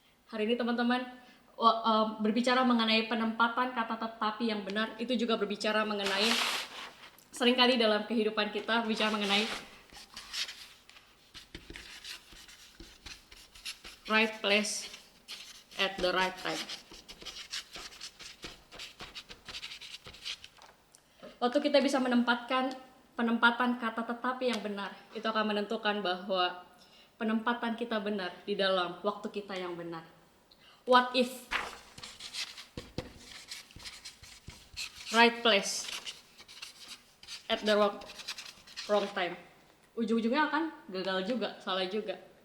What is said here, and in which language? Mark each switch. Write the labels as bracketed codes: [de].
[id] Hari ini teman-teman, berbicara mengenai penempatan kata tetapi yang benar, itu juga berbicara mengenai, seringkali dalam kehidupan kita berbicara mengenai [en] right place at the right time. [id] Waktu kita bisa menempatkan penempatan kata tetapi yang benar, itu akan menentukan bahwa penempatan kita benar di dalam waktu kita yang benar. [en] What if right place at the wrong time? [id] Ujung-ujungnya akan gagal juga, salah juga.